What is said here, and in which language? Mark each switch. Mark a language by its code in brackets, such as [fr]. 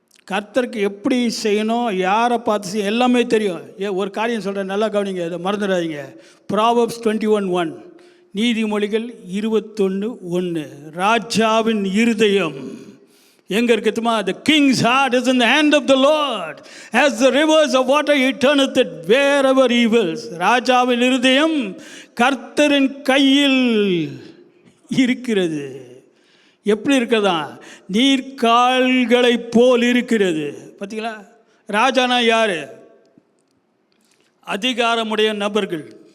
[ta] கர்த்தருக்கு எப்படி செய்யணும், யாரை பார்த்து செய்யணும் எல்லாமே தெரியும். ஒரு காரியம் சொல்கிறேன், நல்லா கவனிங்க, இதை மறந்துடாதீங்க. ப்ராவர்ப்ஸ் 21:1, நீதிமொழிகள் 21:1, ராஜாவின் இருதயம் எங்கே இருக்குதுமா? [en] The king's heart is in the hand of the Lord, as the rivers of water he turneth it wherever he wills. [ta] ராஜாவின் இருதயம் கர்த்தரின் கையில் இருக்கிறது. எப்படி இருக்கிறதா? நீர்க்கால்களை போல் இருக்கிறது. பார்த்தீங்களா? ராஜானா யார்? அதிகாரமுடைய நபர்கள்.